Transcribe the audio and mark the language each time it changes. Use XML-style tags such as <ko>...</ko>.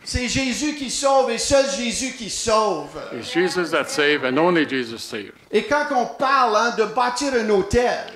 <fr>C'est Jésus qui sauve et seul Jésus qui sauve.</fr> <en>It's Jesus that saves and only Jesus saves.</en> <fr>Et quand on parle, hein, de bâtir un autel,</fr>